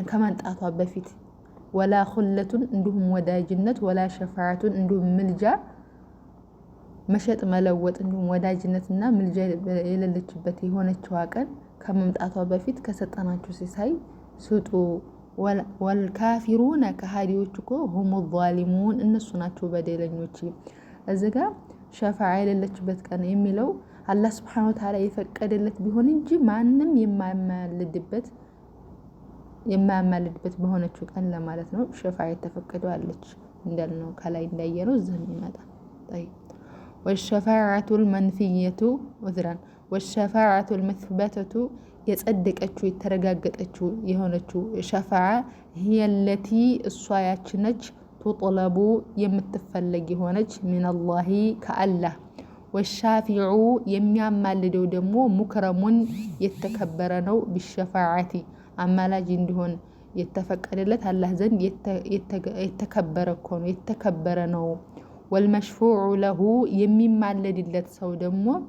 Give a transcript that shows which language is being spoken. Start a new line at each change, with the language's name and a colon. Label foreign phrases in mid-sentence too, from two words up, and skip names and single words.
Amharic: ከመምጣቷ በፊት
Arabic: ولا خلة
Amharic: እንዲሁም ወዳጅነት
Arabic: ولا شفاعة
Amharic: እንዲሁም ምልጃ መሸጥ መለወጥ እንዲሁም ወዳጅነትና ምልጃ የሌለችበት የሆነችዋ ቀን ከመምጣቷ በፊት ከሰጠናችሁ ሲሳይ ስጡ። ወልካፊሩነ ከሃዲዎች እኮ
Arabic: هم ظالمون
Amharic: እነሱ ናቸው በደለኞች። እዚህ ጋር ሸፋዓ የሌለችበት ቀን የሚለው አላህ
Arabic: سبحانه وتعالى
Amharic: የፈቀደለት ቢሆን እንጂ ማንም የማያማልድበት በሆነችው ቀን ለማለት ነው። ሸፋዓ የተፈቀደው አለች እንዳልነው ከላይ እንዳየነው እዚህ ይመጣል።
Arabic: طيب والشفاعة المنفية عذرا والشفاعة المثبتة
Amharic: የጸደቀችው የተረጋገጠችው የሆነችው ሸፋዓ
Arabic: هي التي
Amharic: እሷ ያች ነች ቱጥለቡ የምትፈለግ የሆነች ሚነላሂ ከአላህ ወሻፊዑ የሚያማልደው ደግሞ ሙክረሙን የተከበረ ነው። ቢሸፋዓቲ አማላጅ እንዲሆን የተፈቀደለት አላህ ዘንድ የተከበረ እኮ ነው የተከበረ ነው።
Arabic: والمشفوع له
Amharic: የሚማለድለት ሰው ደግሞ